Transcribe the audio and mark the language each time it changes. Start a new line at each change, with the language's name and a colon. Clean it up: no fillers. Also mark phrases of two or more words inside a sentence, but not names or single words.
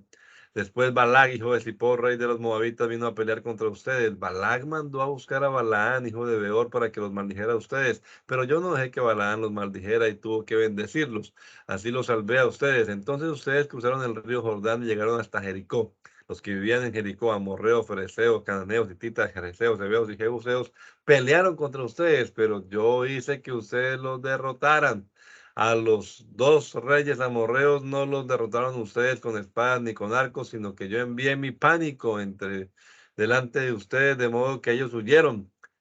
Spanish: Después Balac, hijo de Zippor, rey de los moabitas, vino a pelear contra ustedes. Balac mandó a buscar a Balaán, hijo de Beor, para que los maldijera a ustedes, pero yo no dejé que Balaán los maldijera y tuvo que bendecirlos. Así los salvé a ustedes. Entonces ustedes cruzaron el río Jordán y llegaron hasta Jericó. Los que vivían en Jericó, amorreos, fereceos, cananeos, hititas, jereceos, heveos y jebuseos, pelearon contra ustedes, pero yo hice que ustedes los derrotaran. A los 2 reyes amorreos no los derrotaron ustedes con espadas ni con arcos, sino que yo envié mi pánico delante de ustedes, de modo que ellos huyeron.